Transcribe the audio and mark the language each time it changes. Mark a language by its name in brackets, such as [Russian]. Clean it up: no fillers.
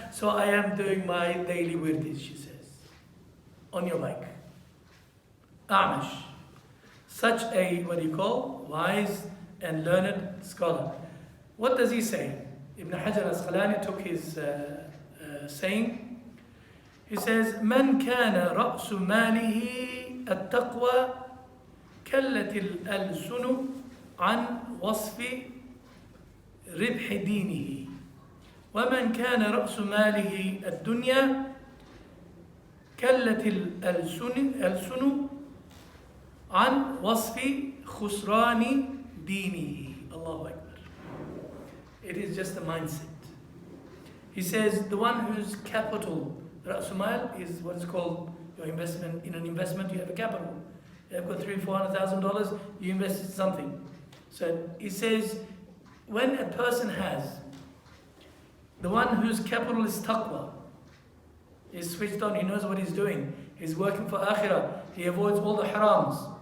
[English] So I am doing my daily wirdis, she says, on your bike. A'mash. Such a, wise and learned scholar. What does he say? Ibn Hajar al-Asqalani took his saying. He says, [Arabic] من كان رأس ماله التقوى كلت الألسن عن وصف ربح دينه ومن كان رأس ماله الدنيا كلت الألسن عن وصف خسران دينه. [English] Allahu Akbar. It is just a mindset. He says the one whose capital, Ra'sumal, is what is called your investment. In an investment, you have a capital. You have got $300,000-$400,000, you invest in something. So he says, when a person has, the one whose capital is taqwa, he's switched on, he knows what he's doing, he's working for akhirah, he avoids all the harams.